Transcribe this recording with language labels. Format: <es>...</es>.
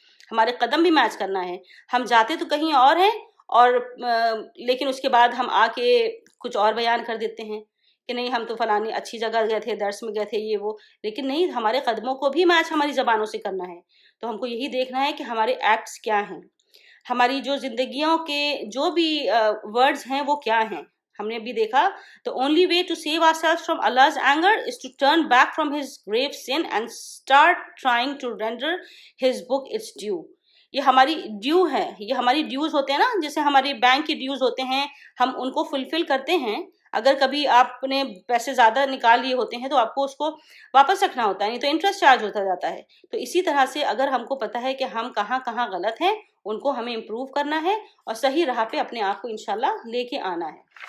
<ur>ہمارے قدم بھی میچ کرنا ہے. ہم جاتے تو کہیں اور ہیں, اور لیکن اس کے بعد ہم آ کے کچھ اور بیان کر دیتے ہیں کہ نہیں ہم تو فلانی اچھی جگہ گئے تھے، درس میں گئے تھے، یہ وہ، لیکن نہیں، ہمارے قدموں کو بھی میچ ہماری زبانوں سے کرنا ہے. تو ہم کو یہی دیکھنا ہے کہ ہمارے ایکٹس کیا ہیں، ہماری جو زندگیوں کے جو بھی ورڈز ہیں وہ کیا ہیں. ہم نے بھی دیکھا</ur> <en>the only way to save ourselves from Allah's anger is to turn back from his grave sin and start trying to render his book its due.</en> <ur>یہ ہماری ڈیو ہے، یہ ہماری ڈیوز ہوتے ہیں نا، جیسے ہمارے بینک کے ڈیوز ہوتے ہیں، ہم ان کو فلفل کرتے ہیں. اگر کبھی آپ نے پیسے زیادہ نکال لیے ہوتے ہیں تو آپ کو اس کو واپس رکھنا ہوتا ہے، نہیں تو انٹرسٹ چارج ہوتا جاتا ہے. تو اسی طرح سے اگر ہم کو پتہ ہے کہ ہم کہاں کہاں غلط ہیں، ان کو ہمیں امپروو کرنا ہے اور صحیح راہ پہ اپنے آپ کو انشاءاللہ لے کے آنا ہے.</ur>